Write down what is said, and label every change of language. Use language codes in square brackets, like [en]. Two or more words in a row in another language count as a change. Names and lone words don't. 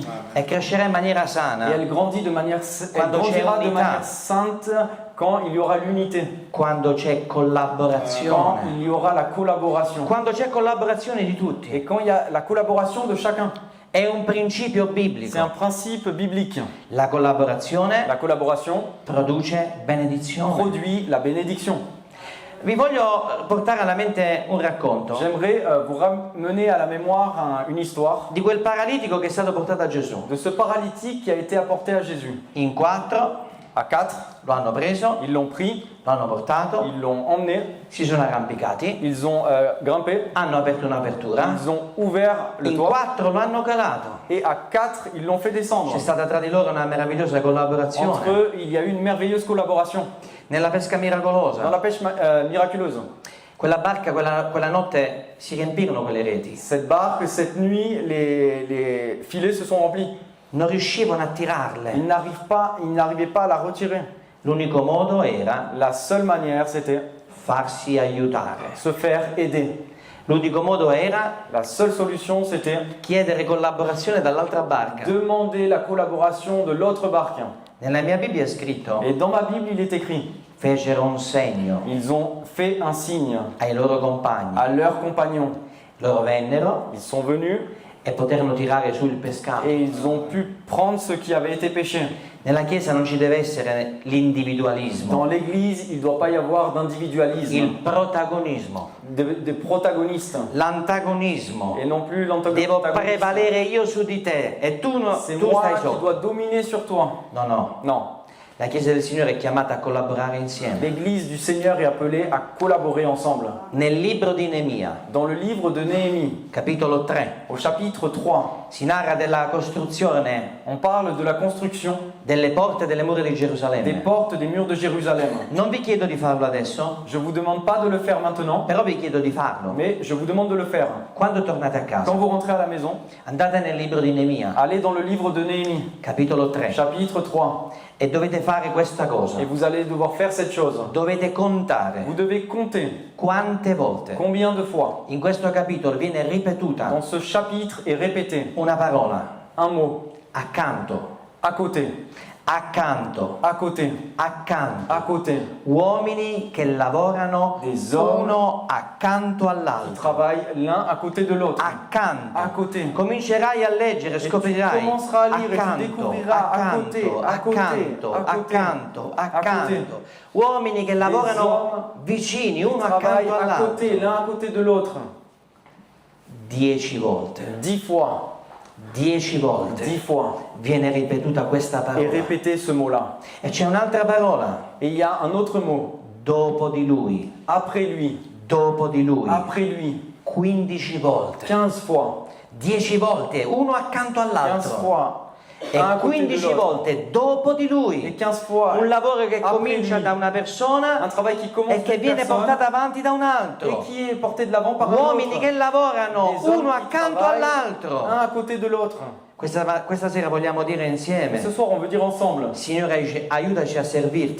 [it] e crescerà in maniera [fr] Et [it] sana [fr] elle grandit de manière, elle [it] Quando c'è [fr] grandira de [it] unità. [fr] manière sainte quand il y aura l'unité, [it] quando c'è [fr] quand [it] collaborazione. [fr] il y aura la collaboration. [it] Quando c'è collaborazione di tutti. [fr] Et quand il y a la collaboration de chacun. [it] È un principio [fr] C'est un [it] biblico. [fr] principe biblique. [it] La collaborazione [fr] La collaboration [it] produce benedizione. [fr] produit la bénédiction. [it] Vi voglio portare alla mente un racconto [fr] J'aimerais vous ramener à la mémoire une histoire [it] di quel paralitico che è stato portato a Gesù. [fr] de ce paralytique qui a été apporté à Jésus. [it] In 4 [fr] À 4, [it] lo hanno preso, [fr] ils l'ont pris, [it] lo hanno portato, [fr] ils l'ont emmené, [it] si sono arrampicati, [fr] ils ont grimpé, [it] hanno aperto un'apertura, [fr] ils ont ouvert le [it] in [fr] toit [it] 4 lo hanno calato. [fr] et à 4, ils l'ont fait descendre. [it] C'è stata tra di loro una meravigliosa [fr] Entre [it] collaborazione [fr] eux, il y a eu une merveilleuse collaboration [it] nella pesca [fr] dans [it] miracolosa. [fr] la pêche miraculeuse. [it] Quella barca, quella notte si riempirono quelle reti, [fr] Cette barque, cette nuit, les filets se sont remplis. [it] non riuscivano a tirarle. [fr] Ils n'arrivaient pas à la retirer. [it] L'unico modo era [fr] La seule manière, c'était [it] farsi aiutare. [fr] se faire aider. [it] L'unico modo era [fr] La seule solution, c'était [it] chiedere collaborazione dall'altra barca. [fr] demander la collaboration de l'autre barque. [it] Nella mia Bibbia è scritto: [fr] Et dans ma Bible, il est écrit, [it] fecero un segno [fr] ils ont fait un signe [it] ai loro compagni. [fr] à leurs compagnons. [it] Loro vennero [fr] Ils sont venus [it] e poterono tirare sul pescato. [fr] et ils ont pu prendre ce qui avait été pêché. [it] Nella Chiesa non ci deve essere l'individualismo, [fr] Dans l'Église, il ne doit pas y avoir [it] il [fr] d'individualisme, [it] protagonismo, [fr] des protagonistes, [it] l'antagonismo. [fr] et non plus [it] Devo [fr] l'antagoniste. [it] prevalere io su di te e tu, [fr] C'est [it] tu [fr] moi [it] stai [fr] qui [it] sotto. [fr] dois dominer sur toi. [it] No, no. [fr] Non. [it] La Chiesa del Signore è chiamata a collaborare insieme. [fr] L'Église du Seigneur est appelée à collaborer ensemble. [it] Nel libro di Neemia, [fr] Dans le livre de Néhémie, [it] capitolo 3, [fr] au chapitre 3, [it] si narra della costruzione [fr] on parle de la construction [it] delle porte delle mura di [fr] des [it] Gerusalemme. [fr] portes des murs de Jérusalem. [it] Non vi chiedo di farlo adesso, [fr] Je ne vous demande pas de le faire maintenant, [it] però vi chiedo di farlo. [fr] mais je vous demande de le faire. [it] Quando tornate a casa, [fr] Quand vous rentrez à la maison, [it] andate nel libro di Neemia, [fr] allez dans le livre de Néhémie, [it] capitolo 3, [fr] chapitre 3, [it] e dovete fare questa cosa. [fr] et vous allez devoir faire cette chose. [it] Dovete contare [fr] Vous devez compter [it] quante volte [fr] combien de fois [it] in questo capitolo viene ripetuta [fr] dans ce chapitre est répété [it] una parola [fr] un mot [it] accanto, [fr] à côté, [it] accanto, [fr] à côté, [it] accanto. [fr] à côté. [it] Uomini che lavorano [fr] Des hommes [it] uno accanto [fr] Ils [it] all'altro. [fr] travaillent l'un à côté de l'autre. [it] Accanto. [fr] À côté. [it] Comincerai a leggere, [fr] Et tu [it] scoprirai [fr] commenceras à lire et tu [it] accanto, [fr] découvriras à côté, [it] accanto, [fr] à côté, [it] accanto, [fr] à côté, [it] accanto, [fr] à côté. [it] accanto. Uomini che lavorano [fr] hommes [it] vicini, [fr] Ils [it] uno [fr] travaillent [it] accanto [fr] à côté, [it] all'altro. [fr] l'un à côté de l'autre. [it] 10 volte, [fr] 10 fois, [it] 10 volte [fr] 10 fois. [it] viene ripetuta questa [fr] Et [it] parola. [fr] répétez ce mot-là. [it] E c'è un'altra parola, [fr] Et il y a un autre mot. [it] dopo di lui, [fr] Après lui. [it] dopo di lui, [fr] Après lui. [it] 15 volte, [fr] 15 fois. [it] 10 volte, uno accanto 15 all'altro. [fr] fois. [it] E [fr] Un à côté de [it] 15 [fr] l'autre. [it] volte dopo di [fr] Et [it] lui. [fr] 15 fois. [it] Un lavoro che [fr] Après [it] comincia [fr] lui. [it] da una [fr] Un [it] persona [fr] travail qui commence [it] e che [fr] d'une [it] viene [fr] personne [it] portato avanti da un [fr] et [it] altro. [fr] qui est porté de l'avant par un [it] Uomini [fr] autre. [it] che lavorano [fr] Des hommes [it] uno [fr] qui [it] accanto [fr] travaillent [it] all'altro. [fr] un à côté de l'autre. [it] Questa sera vogliamo dire [fr] Et [it] insieme: [fr] ce soir, on veut dire ensemble, [it] Signore, aiutaci a servirti,